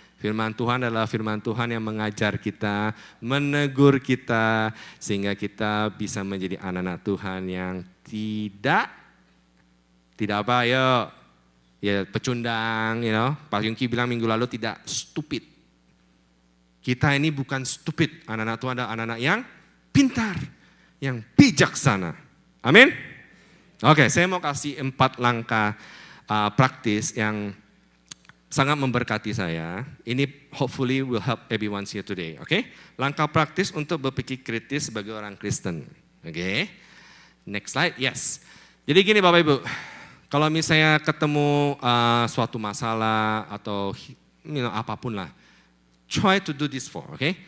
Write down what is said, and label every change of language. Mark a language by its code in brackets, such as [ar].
[id] Firman Tuhan adalah firman Tuhan yang mengajar kita, menegur kita, sehingga kita bisa menjadi anak-anak Tuhan yang tidak apa, ya pecundang, Pak Yongki bilang minggu lalu tidak stupid. Kita ini bukan stupid, anak-anak Tuhan adalah anak-anak yang pintar, yang bijaksana. Amin. Oke, saya mau kasih 4 langkah praktis yang sangat memberkati saya. Ini [en] hopefully will help everyone here today. [id] Oke, langkah praktis untuk berpikir kritis sebagai orang Kristen. Oke, [en] next slide, yes. [id] Jadi gini Bapak Ibu, kalau misalnya ketemu suatu masalah atau apapun lah, [en] try to do this for, [id] oke?